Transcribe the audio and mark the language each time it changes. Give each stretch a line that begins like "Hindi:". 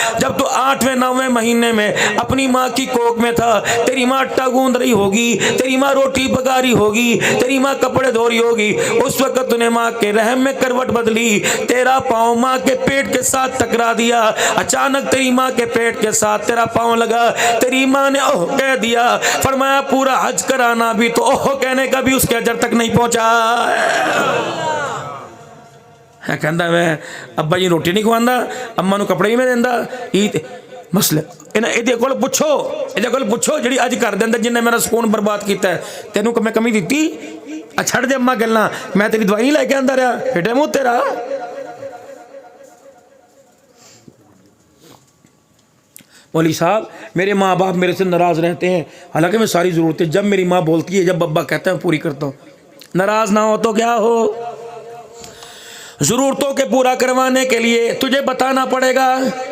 Hindi: जब तो 8वें 9वें महीने में अपनी माँ की कोख में था, तेरी माँ आटा गूंद रही होगी, तेरी माँ रोटी पका रही होगी, तेरी माँ कपड़े धो रही होगी, उस वक्त तूने माँ के रहम में करवट बदली, तेरा पाँव माँ के पेट के साथ टकरा दिया, अचानक तेरी माँ के पेट के साथ तेरा पाँव लगा, तेरी माँ ने ओह कह दिया। फरमाया पूरा हज कराना भी तो ओह कहने का भी उसके अजर तक नहीं पहुंचा।
Punjabi: कहता मैं अब्बा जी रोटी नहीं खवांदा, अम्मा नूं कपड़े नहीं मैं देंदा। मसले ਇਹਦੇ ਕੋਲ ਪੁੱਛੋ ਜਿਹੜੀ ਅੱਜ ਕਰ ਦਿੰਦਾ ਜਿੰਨੇ ਮੇਰਾ ਸਕੂਨ ਬਰਬਾਦ ਕੀਤਾ ਤੈਨੂੰ ਮੈਂ ਕਮੀ ਦਿੱਤੀ? ਆ ਛੱਡ ਦੇ ਅੰਮਾ ਗੱਲਾਂ, ਮੈਂ ਤੇਰੀ ਦਵਾਈ ਨਹੀਂ ਲੈ ਕੇ ਆਂਦਾ ਰਿਹਾ, ਫੇਟੇ ਮੂੰਹ ਤੇਰਾ।
Hindi: मौलवी साहब मेरे माँ बाप मेरे से नाराज़ रहते हैं, हालांकि मैं सारी ज़रूरतें जब मेरी माँ बोलती है, जब अब्बा कहता है पूरी करता हूँ। नाराज़ ना हो तो क्या हो, ज़रूरतों के पूरा करवाने के लिए तुझे बताना पड़ेगा।